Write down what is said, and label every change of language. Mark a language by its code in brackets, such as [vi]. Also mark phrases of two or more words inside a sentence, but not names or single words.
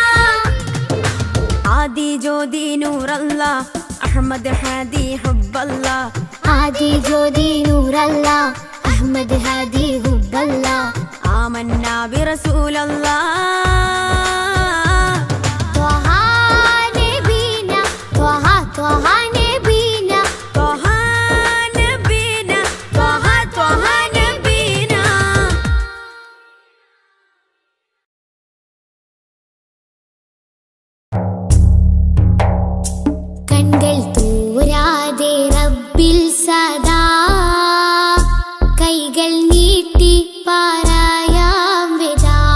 [ml] ആദി ജ്യോതി നൂറല്ല അഹ്മദ് ഹാദി ഹുബ്ബല്ല ആദി ജ്യോതി നൂറല്ല അഹ്മദ് ഹാദി ഹുബ്ബല്ല [ar] آمنا برسول الله طه نبينا طه طه نبينا طه نبينا طه طه نبينا [ml] കൺകൾ തോരാതെ റബ്ബിൽ സദാ കൈകൾ നീട്ടി പാരായാം വിദാ